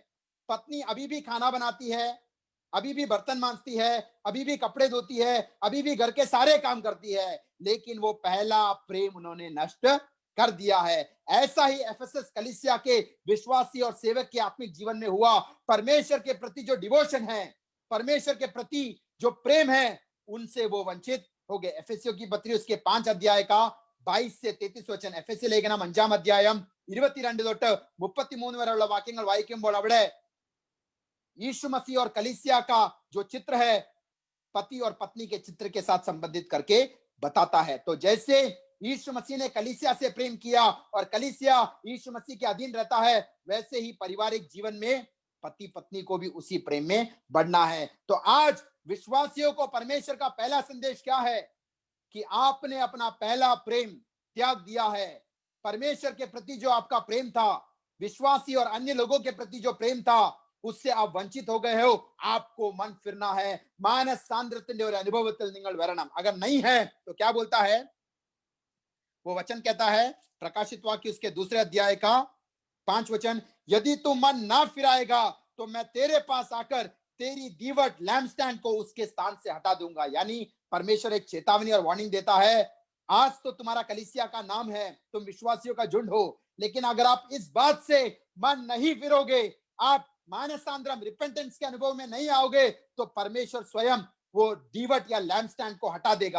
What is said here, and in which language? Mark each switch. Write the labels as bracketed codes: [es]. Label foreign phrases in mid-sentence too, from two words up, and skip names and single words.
[hi] पत्नी अभी भी खाना बनाती है, अभी भी बर्तन मांजती है, अभी भी कपड़े धोती है, अभी भी घर के सारे काम करती है, लेकिन वो पहला प्रेम उन्होंने नष्ट कर दिया है। ऐसा ही एफएसएस कलीसिया के विश्वासी और सेवक के आत्मिक जीवन में हुआ। परमेश्वर के प्रति जो डिवोशन है, परमेश्वर के प्रति जो प्रेम है, उनसे वो वंचित हो गए। एफएससियों की पत्री उसके 5 अध्याय का 22 से 33 वचन. [ml] എഫെസ്യ ലേഖനം 5-ാം അധ്യായം 22 തൊട്ട് 33 വരെയുള്ള വാക്യങ്ങൾ വായിക്കുമ്പോൾ അവിടെ [hi] यीशु मसीह और कलीसिया का जो चित्र है, पति और पत्नी के चित्र के साथ संबंधित करके बताता है। तो जैसे यीशु मसीह ने कलीसिया से प्रेम किया और कलीसिया यीशु मसीह के अधीन रहता है, वैसे ही पारिवारिक जीवन में पति पत्नी को भी उसी प्रेम में बढ़ना है। तो आज विश्वासियों को परमेश्वर का पहला संदेश क्या है कि आपने अपना पहला प्रेम त्याग दिया है। परमेश्वर के प्रति जो आपका प्रेम था, विश्वासी और अन्य लोगों के प्रति जो प्रेम था, उससे आप वंचित हो गए हो। आपको मन फिरना है, [ml] മാനസാന്തരത്തിന്റെ ഒരു അനുഭവത്തിൽ നിങ്ങൾ വരണം। [hi] अगर नहीं है तो क्या बोलता है वो वचन? कहता है प्रकाशित वाक्य उसके 2 अध्याय का 5 वचन, यदि तू मन ना फिराएगा तो मैं तेरे पास आकर तेरी दीवट [en] lamp stand [hi] को उसके स्थान से हटा दूंगा। यानी परमेश्वर एक चेतावनी और वार्निंग देता है, आज तो तुम्हारा कलीसिया का नाम है, तुम विश्वासियों का झुंड हो, लेकिन अगर आप इस बात से मन नहीं फिरोगे, आप मानसांद्रम रिपेंटेंस के अनुभव में नहीं आओगे, तो परमेश्वर स्वयं वो दीवट या [en] lamp stand [hi] को हटा देगा।